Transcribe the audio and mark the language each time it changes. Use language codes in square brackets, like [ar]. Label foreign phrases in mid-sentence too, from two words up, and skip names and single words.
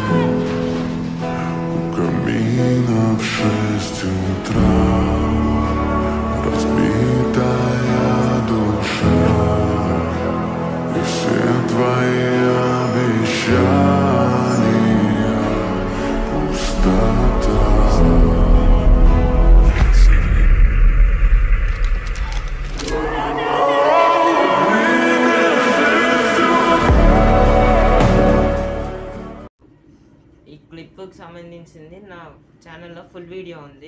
[ru] У камина в 6 утра разбитая душа, и все твои обещания пустота. [te] ఈ క్లిప్కి సంబంధించింది నా ఛానల్లో [en] full video [te] ఉంది.